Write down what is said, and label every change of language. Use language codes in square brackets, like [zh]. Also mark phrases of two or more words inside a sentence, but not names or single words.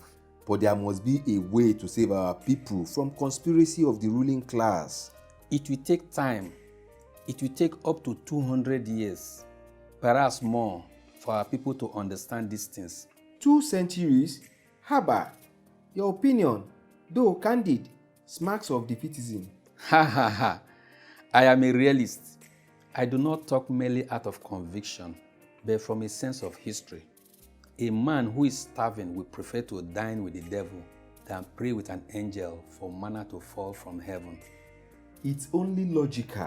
[en] But there must be a way to save our people from conspiracy of the ruling class. It will take time. It will take up to 200 years, perhaps more, for our people to understand these things. 2 centuries? Haba, your opinion, though candid, smacks of defeatism. Ha ha ha. I am a realist. I do not talk merely out of conviction, but from a sense of history. A man who is starving will prefer to dine with the devil than pray with an angel for manna to fall from heaven. It's only logical.